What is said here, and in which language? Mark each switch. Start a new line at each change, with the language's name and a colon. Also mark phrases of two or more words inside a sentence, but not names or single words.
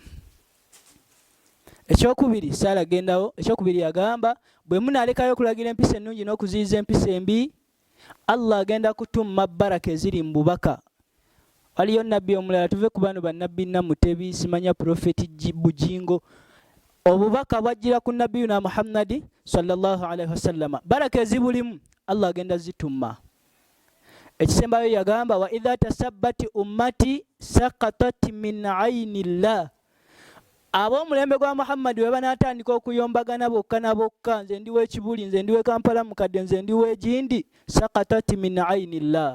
Ganda: Ekyokubiri saala gendawo. Ekyokubiri yagamba bwe munaalekayo okulagira empisa ennungi n'okuziyiza empisa embi Allah agenda kutumma baraka eziri mu bubaka. Waliyo nabbi omulala tuve ku bano bannabbi Namutebi simanya profeti Bujingo. Obubaka bwajjira ku nabbi na Muhammad
Arabic: sallallahu alaihi wasallam.
Ganda: Baraka ezibulimu Allah agenda zitumma. Ekisembayo yagamba
Arabic: wa idha tasabbati ummati saqatat min aynillah.
Ganda: Abo mulembe gwa Muhammad we banatandika okuyombagana bokka na bokka, nze ndiwe Kibuli, nze ndiwe Kampala mukadde, nze ndiwe Jindi,
Arabic: saqatat min aynillah.